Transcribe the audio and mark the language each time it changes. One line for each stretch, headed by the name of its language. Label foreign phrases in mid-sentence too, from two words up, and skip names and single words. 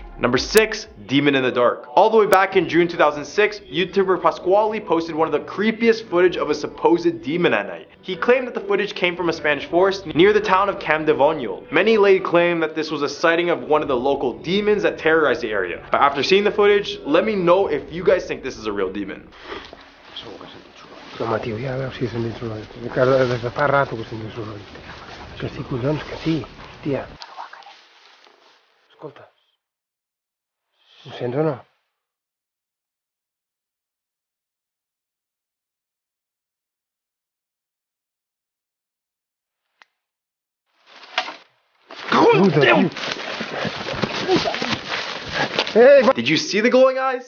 English: Number 6, demon in the dark. All the way back in June 2006, YouTuber Pasquale posted one of the creepiest footage of a supposed demon at night. He claimed that the footage came from a Spanish forest near the town of Campdevoniol. Many laid claim that this was a sighting of one of the local demons that terrorized the area. But after seeing the footage, let me know if you guys think this is a real demon.
Catalan: No, tio, ja veus si he sentit soroll. Encara des de fa rato que he sentit soroll. Que sí, collons, que sí, hòstia. Escolta. Ho sents o no?
English: Did you see the glowing eyes?